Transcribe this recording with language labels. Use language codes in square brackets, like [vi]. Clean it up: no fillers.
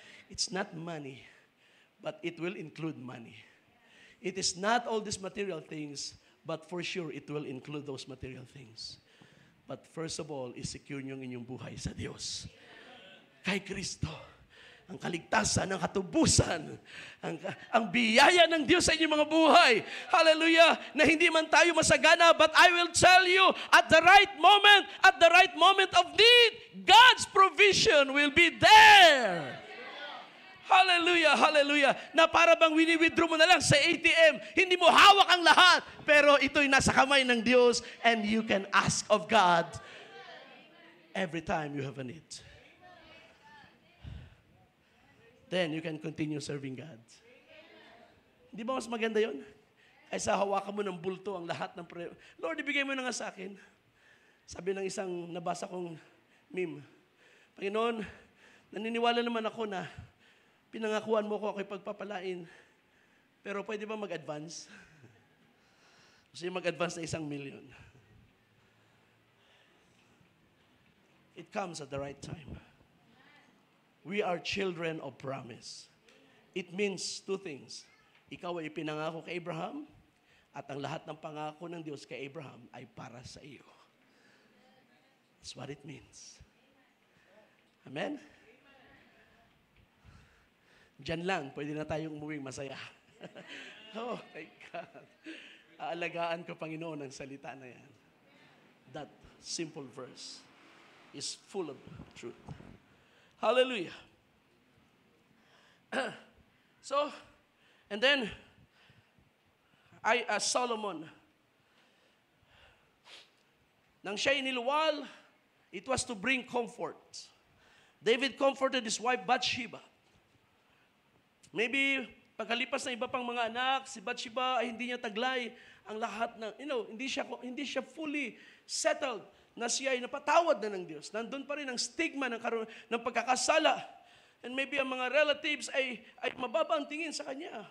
[en] It's not money, but it will include money. It is not all these material things, but for sure, it will include those material things. But first of all, [tl] is-secure nyo ang inyong buhay sa Diyos. Kay Kristo. Ang kaligtasan, ang katubusan, ang biyaya ng Diyos sa inyong mga buhay. Hallelujah! Na hindi man tayo masagana, [en] but I will tell you, at the right moment of need, God's provision will be there. [tl] Hallelujah, hallelujah. Na para bang wini-withdraw mo na lang sa ATM. Hindi mo hawak ang lahat. Pero ito'y nasa kamay ng Diyos [en] and you can ask of God every time you have a need. Then you can continue serving God. [tl] Hindi ba mas maganda yun? Kaysa hawakan mo ng bulto ang lahat ng prayer. Lord, ibigay mo na nga sa akin. Sabi ng isang nabasa kong meme, Panginoon, naniniwala naman ako na pinangakuan mo ko ako'y pagpapalain. Pero pwede ba mag-advance? Gusto niyo mag-advance na 1,000,000. [en] It comes at the right time. We are children of promise. It means two things. [tl] Ikaw ay pinangako kay Abraham at ang lahat ng pangako ng Diyos kay Abraham ay para sa iyo. [en] That's what it means. Amen? [tl] Diyan lang, pwede na tayong umuwing masaya. [en] Oh my God. [tl] Aalagaan ko, Panginoon, ang salita na yan. [en] That simple verse is full of truth. Hallelujah. So, and then, Solomon, [tl] nang siya'y niluwal, [en] it was to bring comfort. David comforted his wife Bathsheba. [tl] Maybe, pagkalipas ng iba pang mga anak, si Bathsheba ay hindi niya taglay ang lahat ng, hindi siya fully settled na siya ay napatawad na ng Diyos. Nandun pa rin ang stigma ng pagkakasala. And maybe ang mga relatives ay mababa ang tingin sa kanya.